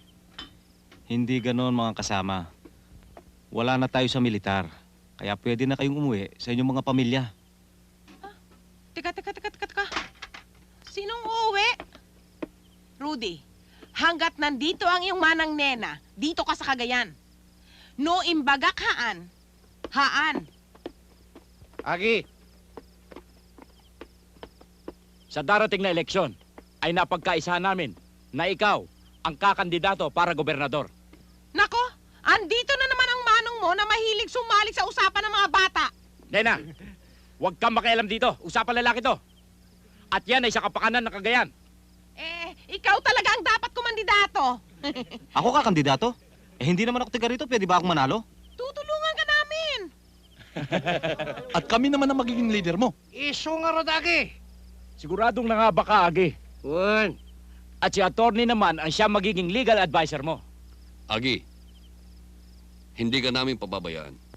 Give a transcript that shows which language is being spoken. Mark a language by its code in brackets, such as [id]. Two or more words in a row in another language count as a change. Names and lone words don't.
[tl] Hindi ganon, mga kasama. Wala na tayo sa militar. Kaya pwede na kayong umuwi sa inyong mga pamilya. Teka. Sinong uuwi? Rudy, hanggat nandito ang iyong manang nena, dito ka sa Cagayan. [ilo] No imbagak haan. Agi! [tl] Sa darating na eleksyon, ay napagkaisahan namin na ikaw ang kakandidato para gobernador. Nako, andito na naman ang manong mo na mahilig sumali sa usapan ng mga bata. Nena, huwag kang makialam dito. Usapan lalaki to. At yan ay sa kapakanan ng Cagayan. Ikaw talaga ang dapat kumandidato. Ako ka kandidato? Hindi naman ako tiga rito. Pwede ba akong manalo? Tutulungan ka namin. At kami naman ang magiging leader mo. [ilo] Iso nga [tl] Rodagi. Siguradong nangaba ka, Agi. At si attorney naman ang siya magiging [en] legal advisor [tl] mo. Agi, hindi ka namin pababayaan.